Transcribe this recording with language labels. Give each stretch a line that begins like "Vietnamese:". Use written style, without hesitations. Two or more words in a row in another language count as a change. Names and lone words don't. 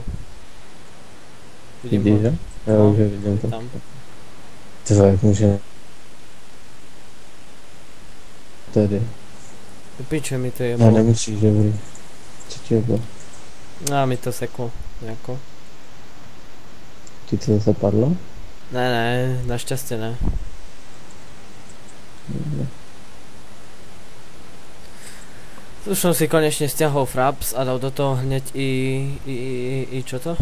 Czech: Vidíš, že? Já No, už ho vidím tam. tam. Tyvo, jak může... Tady. Piče mi to je No, nemusíš, dobrý. Co ti je bylo?
Slovak: A mi to seklo, nejako.
Czech: Ti to zase padlo?
Slovak: Ne, našťastie ne. Dobre. Už som si konečne stiahol Fraps a dal do toho hneď i čo to?